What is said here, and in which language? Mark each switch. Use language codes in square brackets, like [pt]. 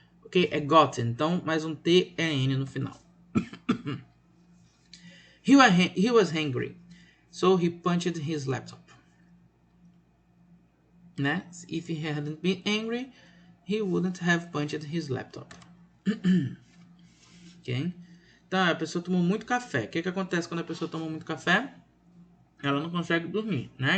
[pt] Ok, é gotten, então mais um T e N no final. [en] He was hungry, so he punched his laptop. Né? If he hadn't been angry, he wouldn't have punched his laptop. Ok? [pt] Então, a pessoa tomou muito café. O que acontece quando a pessoa toma muito café? Ela não consegue dormir, né?